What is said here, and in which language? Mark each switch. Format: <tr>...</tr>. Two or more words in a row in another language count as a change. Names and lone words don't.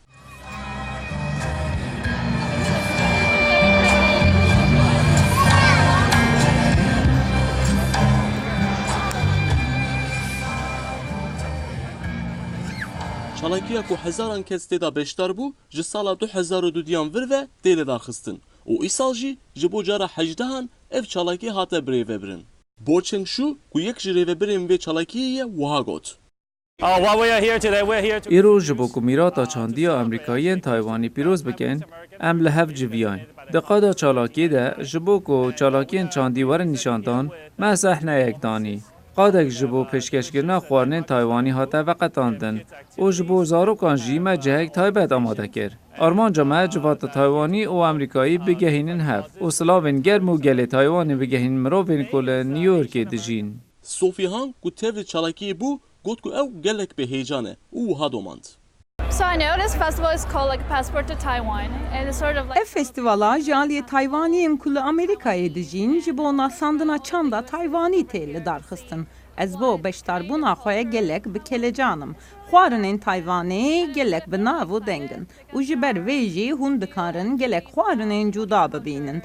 <ku>Çalakiya ku hezaran kes têda beşdar bû ji sala 2002 vir ve tê li darxistin û îsal jî ji bo cara 18 ev çalakî hate birêvebirin. بۆ چنگشو ku yek ji rêveberên vê çalakiyê wiha got. îro ji bo ku mîrata çandiya Amerîkayên Taywanî pîroz bikin, em li hev civiyan. Di qada çalakiyê de ji bo ku çalakiyên çandî werin nîşandan, me sehneyek danî. Qadek ji bo pêşkêşkirina xwarinên Taywanî hate veqetandin û ji bo zarokan jî me cihek taybet amade kir. Armanca me civata Taywanî û Amerîkayî bigehînin hev û silavên germ û gelê Taywanê bigehîn mirovên ku li New Yorkê dijîn. Sophie Han ku tev li çalakiyê bû got ku ew gelek bê heyecan e û wiha domand.</ku> <en>So I know this festival is called like a passport to Taiwan and it's sort of like</en> <ku>Ev festivala jaliyê Taywaniyên ku li Amerîkayê dijîn ji bo nasandina çanda Taywanî tê li darxistin. Ez bo beşdarbûna xwe gelek bi kelecanim. Xwarinên Taywanê gelek bi nav û dengin. û ji ber vê jî hûn dikarin gelek xwarinên cuda bibînin.</ku>